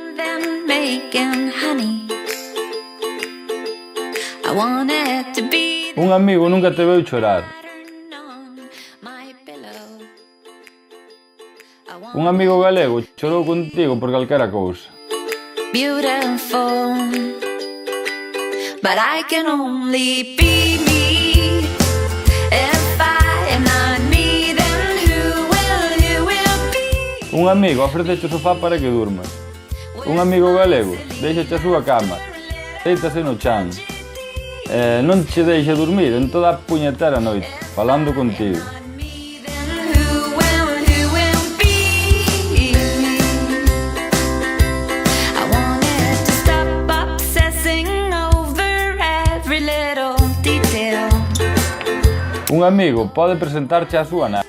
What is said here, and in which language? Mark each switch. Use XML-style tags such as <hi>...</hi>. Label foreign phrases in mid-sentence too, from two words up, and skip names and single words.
<gl>Un amigo nunca te veu chorar. Un amigo galego chorou contigo por calquera cousa.</gl> <en>But I can only be me. If I am not me, then who will be?</en> <gl>Un amigo ofreceche o sofá para que durmas. Un amigo galego deixache a súa cama, deítase no chan. Non che deixa dormir en toda a puñetera noite, falando contigo. Un amigo pode presentarche á súa nai.</gl>